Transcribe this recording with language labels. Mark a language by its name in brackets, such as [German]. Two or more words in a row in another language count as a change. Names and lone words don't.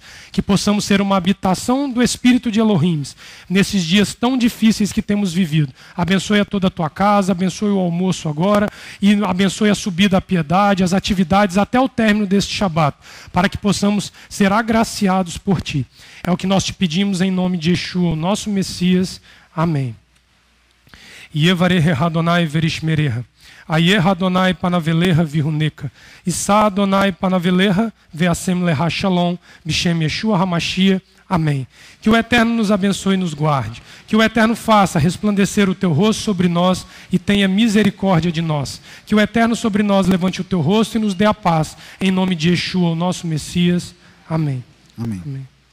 [Portuguese] Que possamos ser uma habitação do Espírito de Elohim nesses dias tão difíceis que temos vivido. Abençoe a toda a Tua casa, abençoe o almoço agora e abençoe a subida à piedade, as atividades até o término deste Shabat, para que possamos ser agraciados por Ti. É o que nós te pedimos em nome de Yeshua, o nosso Messias. Amém. [Hebrew] יברכך יהוה וישמרך. יאר יהוה פניו אליך ויחנך. ישא יהוה פניו אליך וישם לך שלום. בשם ישוע המשיח. Amém. [Portuguese] Que o Eterno nos abençoe e nos guarde. Que o Eterno faça resplandecer o teu rosto sobre nós e tenha misericórdia de nós. Que o Eterno sobre nós levante o teu rosto e nos dê a paz. Em nome de Yeshua, o nosso Messias. Amém. Amém. Amém.